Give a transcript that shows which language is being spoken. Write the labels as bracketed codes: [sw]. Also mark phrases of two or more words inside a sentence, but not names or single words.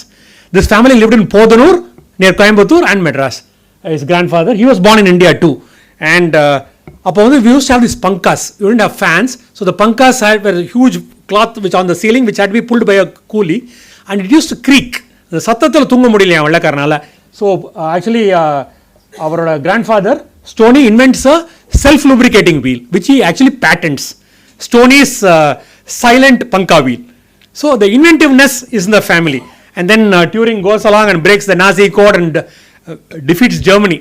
[en] This family lived in Podanur, near Coimbatore and Madras. His grandfather, he was born in India too. And we used to have these pankas. We didn't have fans. So the pankas were a huge cloth which on the ceiling which had to be pulled by a coolie. And it used to creak. [ta] The சத்தத்தால தூங்க முடியல வெள்ளக்காரனால. [en] So actually our grandfather, Stoney, invents a self-lubricating wheel, which he actually patents. Stoney's silent panka wheel. So the inventiveness is in the family. And then Turing goes along and breaks the Nazi code and defeats Germany.